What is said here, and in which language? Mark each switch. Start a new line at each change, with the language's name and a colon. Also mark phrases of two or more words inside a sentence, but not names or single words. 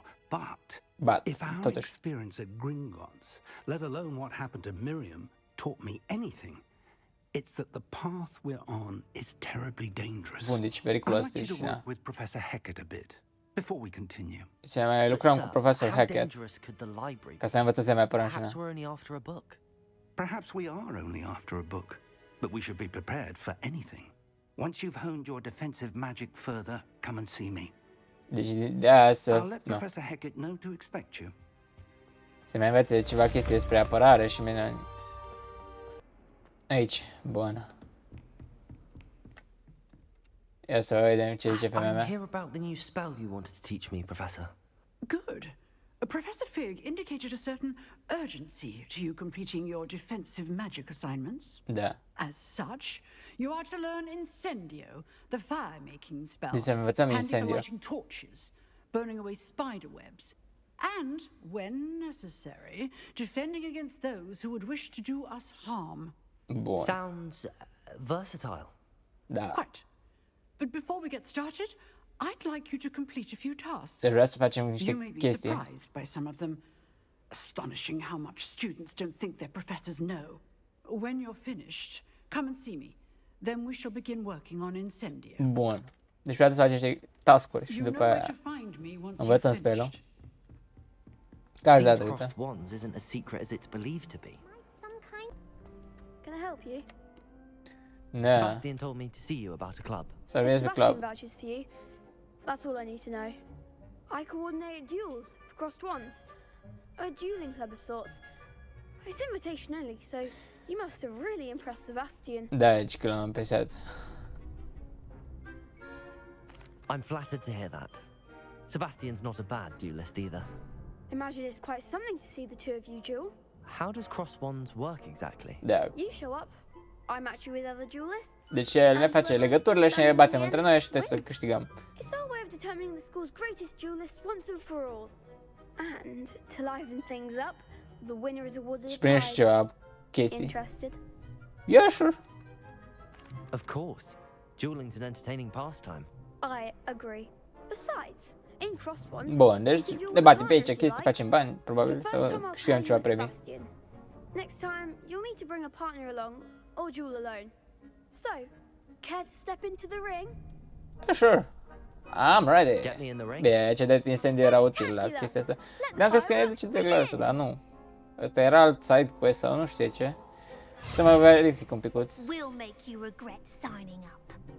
English: But if our experience at Gringotts, let alone what happened to Miriam, taught me anything, it's that the path we're on is terribly dangerous.
Romanian: Bun, deci
English: I'd
Romanian: periculos,
English: like you to
Romanian: deci,
English: work
Romanian: da.
English: with Professor Hackett a bit before we continue.
Romanian: Deci mai lucrăm cu profesor Hackett, ca să învățăm să mai apărăm și noi.
English: Perhaps we are only after a book, but we should be prepared for anything. Once you've honed your defensive magic further, come and see me.
Romanian: Deci de aia să...
English: I'll let Professor Hackett know to expect you.
Romanian: Să mai învețe ceva chestii despre apărare și mine... Aici, bun. Ia să vedem ce zice femeia mea.
English: I'm here about the new spell you wanted to teach me, Professor. Good. Professor Fig indicated a certain urgency to you completing your defensive magic assignments.
Romanian: Da.
English: As such, you are to learn Incendio, the fire-making spell.
Romanian: Deci să învățăm
English: handy for Incendio. lighting torches, burning away spider webs, and, when necessary, defending against those who would wish to do us harm.
Romanian: Bun.
English: Sounds versatile.
Romanian: Da.
English: Quite. But before we get started, I'd like you to complete a few tasks.
Romanian: Deci vreau să facem niște
English: You may be
Romanian: chestii.
English: surprised by some of them. Astonishing how much students don't think their professors know. When you're finished, come and see me. Then we shall begin working on Incendio.
Romanian: Bun. Deci vreau să facem niște task-uri și după aia învățăm spell-ul. Care dată, uite.
English: Crossed wands isn't as secret as it's believed to be. Can I help you?
Romanian: Da.
English: Sebastian told me to see you about a club.
Romanian: Să vezi pe
English: Sebastian
Romanian: club.
English: vouches for you. That's all I need to know. I coordinate duels for crossed wands. A dueling club of sorts. It's invitation only, so you must have really impressed Sebastian.
Romanian: Da, deci că l-am impresionat.
English: I'm flattered to hear that. Sebastian's not a bad duelist either. Imagine it's quite something to see the two of you duel. How does crossed wands work exactly?
Romanian: Da.
English: You show up, I match you with other duelists.
Romanian: Deci el ne face legăturile și ne batem între noi și trebuie să câștigăm.
English: It's our way of determining the school's greatest duelist once and for all. And to liven things up, the winner is awarded
Romanian: Și
English: a
Romanian: primești
English: prize.
Romanian: ceva chestii.
English: Interested? Yeah, sure. Of course. Dueling's an entertaining pastime. I agree. Besides, in crossed ones,
Romanian: Bun, deci
English: you can duel
Romanian: ne batem pe
English: with
Romanian: aici
English: honor if you
Romanian: chestii,
English: like.
Romanian: facem bani,
English: The
Romanian: probabil,
English: first
Romanian: să
English: time I'll
Romanian: câștigăm
English: play
Romanian: ceva
English: with
Romanian: premii.
English: Sebastian. Next time, you'll need to bring a partner along or duel alone. So, care to step into the ring? Yeah, sure. I'm ready. Get me in the ring.
Romanian: Bine, ce drept incendiu era util la chestia asta. Mi-am crezut că ne duce direct la asta, dar nu. Ăsta era alt
English: side quest
Romanian: sau nu știu ce. Să mă verific un picuț.
English: We'll make you regret signing up.